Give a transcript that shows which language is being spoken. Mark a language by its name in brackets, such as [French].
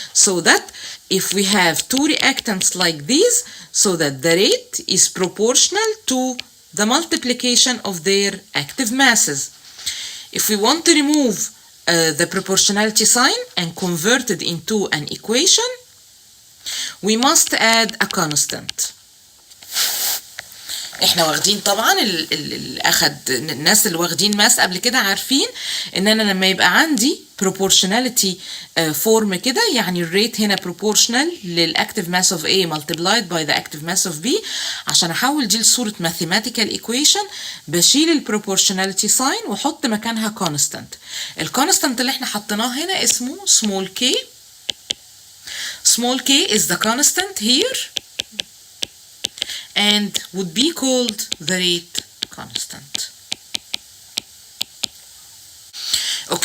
[English] So that if we have two reactants like these, so that the rate is proportional to the multiplication of their active masses. If we want to remove the proportionality sign and convert it into an equation, we must add a constant. [Arabic] احنا واخدين طبعا الناس اللي واخدين ماس قبل كده عارفين ان انا لما يبقى عندي [English] proportionality form [Arabic] كده، يعني الريت هنا proportional للاكتيف [English] mass of A multiplied by the active mass of B. [Arabic] عشان احول دي لصورة [English] mathematical equation [Arabic] بشيل البروبورشناليتي ساين واحط مكانها constant. الكونستانت اللي احنا حطيناه هنا اسمه small k. [English] Small k is the constant here and would be called the rate constant. Okay.